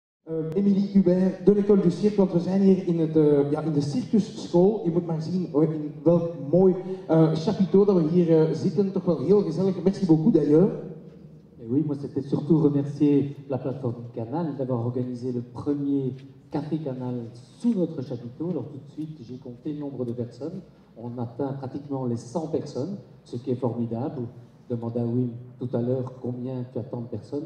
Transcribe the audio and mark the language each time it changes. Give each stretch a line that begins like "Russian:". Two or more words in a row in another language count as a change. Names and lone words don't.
French: Emilie Hubert de l'école du cirque,
Dutch: want we zijn hier in de circusschool. Je moet maar zien in welk mooi chapiteau dat we hier zitten, toch wel heel gezellig.
French: Merci beaucoup d'ailleurs. Et oui, moi c'était surtout remercier la plateforme Canal d'avoir organisé le premier Café Canal sous notre chapiteau. Alors tout de suite, j'ai compté le nombre de personnes. On atteint pratiquement les 100 personnes, ce qui est formidable. Je demandais à Wim tout à l'heure combien tu attends de personnes.